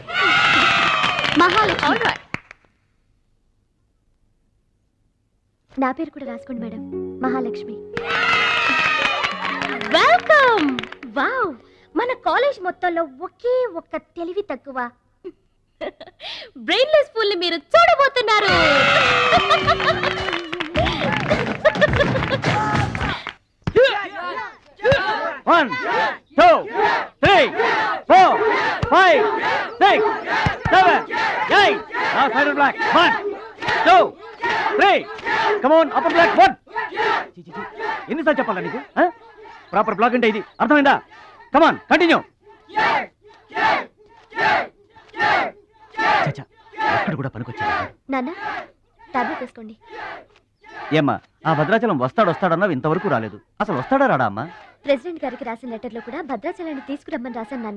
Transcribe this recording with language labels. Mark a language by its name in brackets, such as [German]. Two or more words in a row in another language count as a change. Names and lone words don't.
[Telugu] మహాలక్ష్మి. నా పేరు కూడా రాసుకోండి మేడం, మహాలక్ష్మి. వెల్కమ్. వావ్, మన కాలేజ్ మొత్తంలో ఒకే ఒక్క తెలివి తక్కువ [English] brainless fool [Telugu] ని మీరు చూడబోతున్నారు. [English] One, two, three, four, five, six, seven, eight. Now side black. 1, 2, 3. Come on, upper black. 1. [Telugu] ఎన్నిసార్లు చెప్పాలా నీకు? [English] proper block [Telugu] అంటే ఇది అర్థమైందా? [English] Come on, continue. [Telugu] చచ్చా, అక్కడ కూడా పనికొచ్చా. నాన్న, టాబ్లెట్ వేసుకోండి. ఏమ్మా, ఆ భద్రాచలం వస్తాడన్నావు, ఇంతవరకు రాలేదు. అసలు వస్తాడా రాడా అమ్మా? ప్రెసిడెంట్ గారికి రాసిన లెటర్లో కూడా భద్రాచలాన్ని తీసుకురమ్మని రాశాను నాన్న.